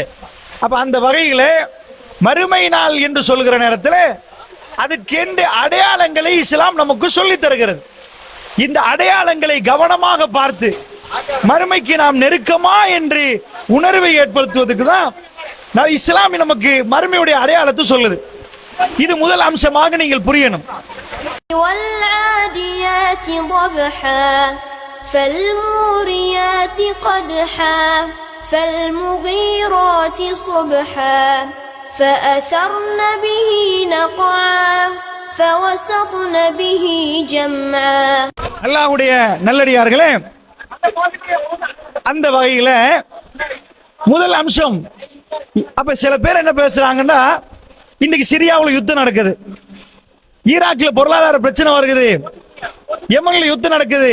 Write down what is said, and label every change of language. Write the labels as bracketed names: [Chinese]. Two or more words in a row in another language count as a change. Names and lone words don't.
[Tamil] அப்ப அந்த வகையில மறுமை நாள் என்று சொல்கிற நேரத்தில் அதுக்கென்று அடையாளங்களை இஸ்லாம் நமக்கு சொல்லித் தருகிறது. இந்த அடையாளங்களை கவனமாக பார்த்து மறுமைக்கு நாம் நெருக்கமா என்று உணர்வை ஏற்படுத்துவதற்கு தான் இஸ்லாம் நமக்கு மறுமையுடைய அடையாளத்தை சொல்லுது. இது முதல் அம்சமாக நீங்கள் புரியணும். [Arabic] والعاديات ضبحا فالموريات قدحا فالمغيرات صبحا فأثرن به نقعا فوسطن به جمعا. [Tamil] அல்லாஹ்வுடைய நல்லடியார்களே, அந்த வகையில முதல் அம்சம். அப்ப சில பேர் என்ன பேசுறாங்கன்னா, இன்னைக்கு சிரியாவில் யுத்தம் நடக்குது, ஈராக்ல பொருளாதார பிரச்சனை வருகிறது, யமன்ல யுத்தம் நடக்குது.